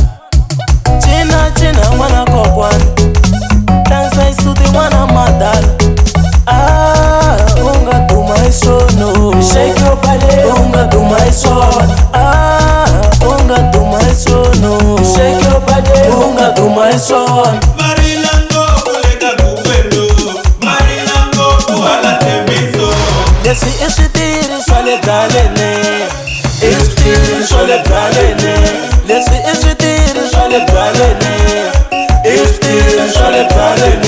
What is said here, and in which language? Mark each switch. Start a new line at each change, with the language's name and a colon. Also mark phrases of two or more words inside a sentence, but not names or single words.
Tsonga: Cina cina n'wana kokwana, dansa isuti n'wana madala. Ah, unga duma hi swono,
English: shake your body.
Tsonga: Unga duma hi swona. Ah, unga duma hi swono,
English: shake your body.
Tsonga: Unga duma hi swona. Leswi I switiri swa le byaleni, I switiri swa le byaleni. Leswi I switiri swa le byaleni, I switiri swa le byaleni.